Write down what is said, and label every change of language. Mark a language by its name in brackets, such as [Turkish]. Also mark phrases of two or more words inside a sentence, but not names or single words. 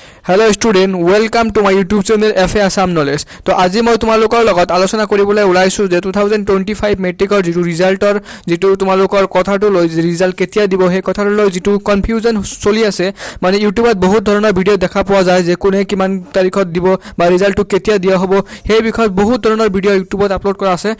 [English] hello student welcome to my YouTube channel FA Assam Knowledge. [Assamese] তো আজি মই তোমালোকৰ লগত আলোচনা কৰিবলৈ ওলাইছো যে 2025 মেট্ৰিকৰ যিটো ৰিজাল্টৰ যিটো তোমালোকৰ কথাটো লৈ ৰিজাল্ট কেতিয়া দিব সেই কথাটো লৈ যিটো কনফিউজন চলি আছে, মানে ইউটিউবত বহুত ধৰণৰ ভিডিঅ' দেখা পোৱা যায় যে কোনে কিমান তাৰিখত দিব বা ৰিজাল্টটো কেতিয়া দিয়া হ'ব, সেই বিষয়ত বহুত ধৰণৰ ভিডিঅ' ইউটিউবত আপলোড কৰা আছে।